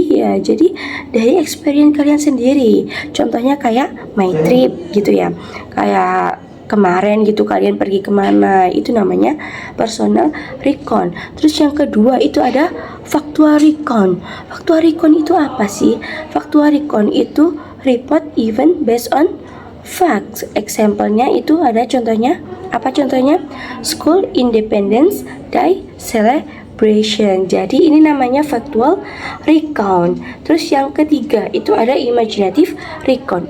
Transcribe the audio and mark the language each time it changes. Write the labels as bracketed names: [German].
[Indonesian] Iya, jadi dari experience kalian sendiri. Contohnya kayak [English] my trip [Indonesian] gitu ya, kayak kemarin gitu kalian pergi kemana, itu namanya personal recon. Terus yang kedua itu ada factual recon. Factual recon itu apa sih? [English] Factual recon itu report event based on facts. [Indonesian] Example-nya itu ada contohnya, apa contohnya? [English] School Independence Day Celebration. [Indonesian] Jadi ini namanya factual recon. Terus yang ketiga itu ada imaginative recon.